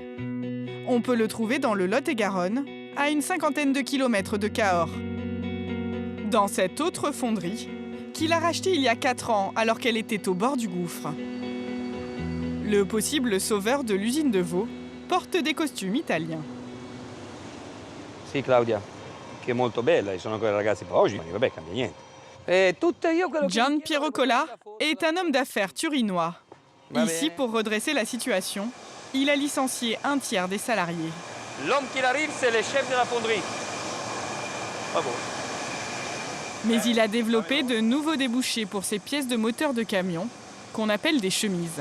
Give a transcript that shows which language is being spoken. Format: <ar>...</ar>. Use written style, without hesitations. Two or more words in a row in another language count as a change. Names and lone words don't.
<fr>On peut le trouver dans le Lot-et-Garonne, à une 50aine de kilomètres de Cahors. Dans cette autre fonderie, qu'il a rachetée il y a 4 ans alors qu'elle était au bord du gouffre. Le possible sauveur de l'usine de Vaux porte des costumes italiens.</fr> <it>Sì, Claudia, che è molto bella, ci sono ancora ragazzi per oggi, ma vabbè, cambia niente.</it> <fr>Gian Piero Cola est un homme d'affaires turinois. Ici, pour redresser la situation, il a licencié 1/3 des salariés. L'homme qui arrive, c'est le chef de la fonderie. Bravo. Mais il a développé de nouveaux débouchés pour ces pièces de moteur de camion, qu'on appelle des chemises.</fr>